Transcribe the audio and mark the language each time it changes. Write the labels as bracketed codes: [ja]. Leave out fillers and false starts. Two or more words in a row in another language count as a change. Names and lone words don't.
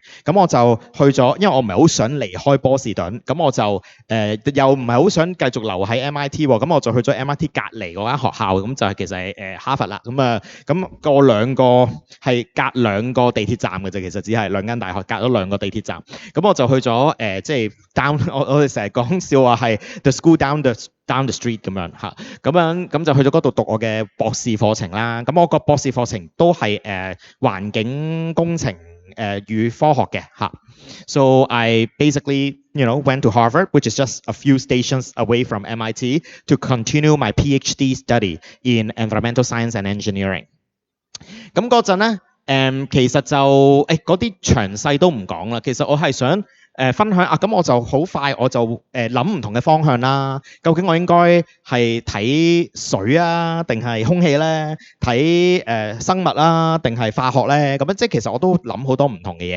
[yue] 咁我就去咗，因為我唔係好想離開波士頓，咁我就又唔係好想繼續留喺 MIT 喎，咁我就去咗 MIT 隔離嗰間學校，咁就係其實係哈佛啦。咁個兩個係隔兩個地鐵站嘅啫，其實只係兩間大學隔咗兩個地鐵站。咁我就去咗即係 down， 我哋成日講笑話係 [en] the school down the street [yue] 咁樣嚇，咁就去咗嗰度讀我嘅博士課程啦。咁我個博士課程都係環境工程與科學嘅嚇。 [en] So I basically went to Harvard, which is just a few stations away from MIT, to continue my PhD study in environmental science and engineering. [yue] 咁嗰陣咧其實就嗰啲詳細都唔講啦。其實我係想分享咁我就好快我就諗唔同嘅方向啦。究竟我應該係睇水啊，定係空氣咧？睇生物啦，定係化學咧？咁樣即係其實我都諗好多唔同嘅嘢。